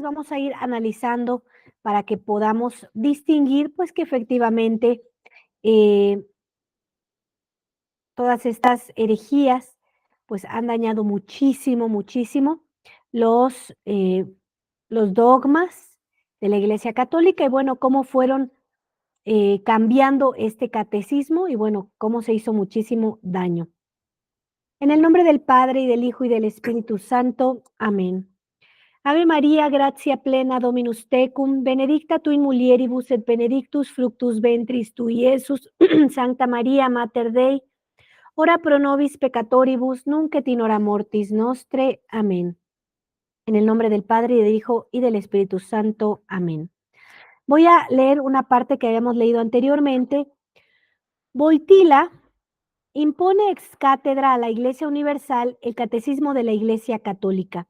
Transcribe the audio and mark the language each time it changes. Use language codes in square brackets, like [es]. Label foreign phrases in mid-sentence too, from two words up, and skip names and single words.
[es] vamos a ir analizando para que podamos distinguir pues que efectivamente eh, todas estas herejías pues han dañado muchísimo, muchísimo los, eh, los dogmas de la Iglesia Católica y bueno, cómo fueron cambiando este catecismo y bueno, cómo se hizo muchísimo daño. En el nombre del Padre y del Hijo y del Espíritu Santo. Amén. [la] Ave María, gratia plena Dominus tecum, benedicta tu in mulieribus et benedictus fructus ventris tui, Iesus. Santa María, Mater Dei, ora pro nobis peccatoribus, nunc et in hora mortis nostre. [es] Amén. En el nombre del Padre, y del Hijo, y del Espíritu Santo. Amén. Voy a leer una parte que habíamos leído anteriormente. Boitila impone ex cátedra a la Iglesia Universal el Catecismo de la Iglesia Católica.